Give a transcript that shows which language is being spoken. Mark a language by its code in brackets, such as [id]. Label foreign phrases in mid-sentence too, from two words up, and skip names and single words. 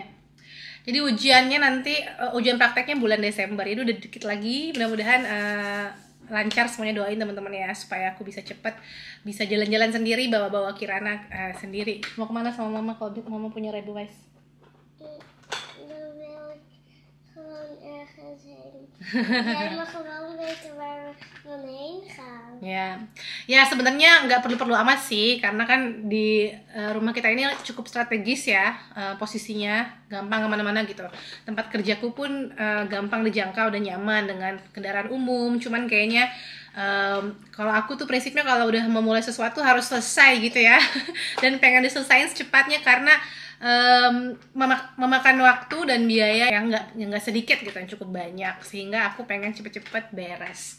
[id] Jadi ujiannya nanti, ujian prakteknya bulan Desember, itu udah dikit lagi. Mudah-mudahan lancar semuanya, doain teman-teman ya supaya aku bisa cepet bisa jalan-jalan sendiri, bawa-bawa Kirana sendiri. Mau kemana sama mama kalau mama punya [en] red device? [nl] heen. Jij mag gewoon weten waar we heen gaan. [id] Ya sebenarnya nggak perlu amat sih, karena kan di rumah kita ini cukup strategis ya, posisinya gampang kemana-mana gitu. Tempat kerjaku pun gampang dijangkau dan nyaman dengan kendaraan umum. Cuman kayaknya kalau aku tuh prinsipnya kalau udah memulai sesuatu harus selesai gitu ya, dan pengen diselesain secepatnya karena memakan waktu dan biaya yang nggak sedikit gitu, yang cukup banyak, sehingga aku pengen cepet-cepet beres.